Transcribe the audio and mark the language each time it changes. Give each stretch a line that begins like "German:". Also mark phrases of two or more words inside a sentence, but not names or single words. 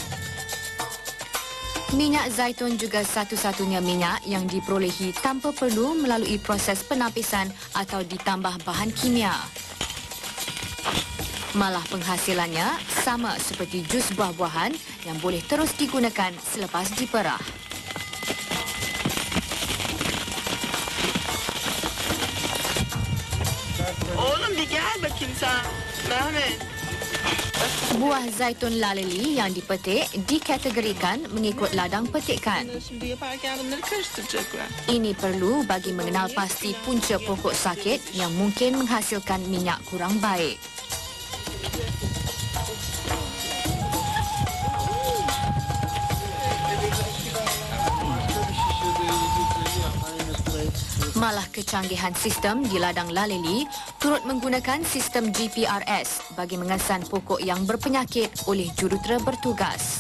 Malay: Minyak zaitun juga satu-satunya minyak yang diperolehi tanpa perlu melalui proses penapisan atau ditambah bahan kimia. Malah penghasilannya sama seperti jus buah-buahan yang boleh terus digunakan selepas diperah.
Turkish: Oğlum bir gel bakayım sen. Mehmet.
Malay: Buah zaitun Laleli yang dipetik dikategorikan mengikut ladang petikan.
Turkish: Şimdi yaparken bunları karıştıracaklar.
Malay: Ini perlu bagi mengenal pasti punca pokok sakit yang mungkin menghasilkan minyak kurang baik. Malah kecanggihan sistem di ladang Laleli turut menggunakan sistem GPRS bagi mengesan pokok yang berpenyakit oleh jurutera bertugas.